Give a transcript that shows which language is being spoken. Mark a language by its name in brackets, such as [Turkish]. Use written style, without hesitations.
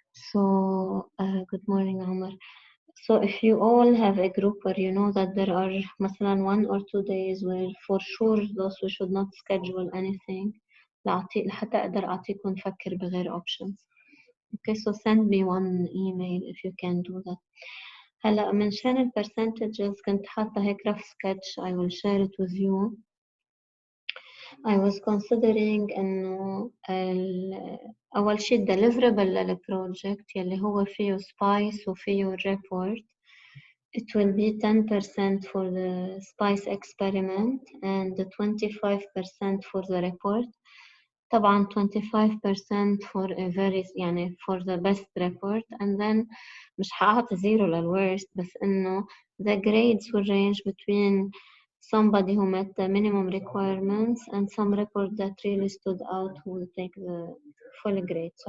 [English] So good morning عمر. So if you all have a group where you know that there are مثلا 1 or 2 days where for sure those we should not schedule anything [Arabic] لحتى أقدر أعطيكم نفكر بغير [English] options. Okay, so send me one email if you can do that. [Arabic] هلا منشان ال percentages كنت حاطة هيك [English] rough sketch. I will share it with you. I was considering [Arabic] إنه أول شيء [English] deliverable للproject [Arabic] يلي هو فيه [English] SPICE وفيه report. It will be 10% for the SPICE experiment and 25% for the report. طبعا 25% for a very يعني for the best report, and then [Arabic] مش حأعطي [English] zero للworst [Arabic] بس إنه [English] the grades will range between somebody who met the minimum requirements and some report that really stood out who will take the full grade.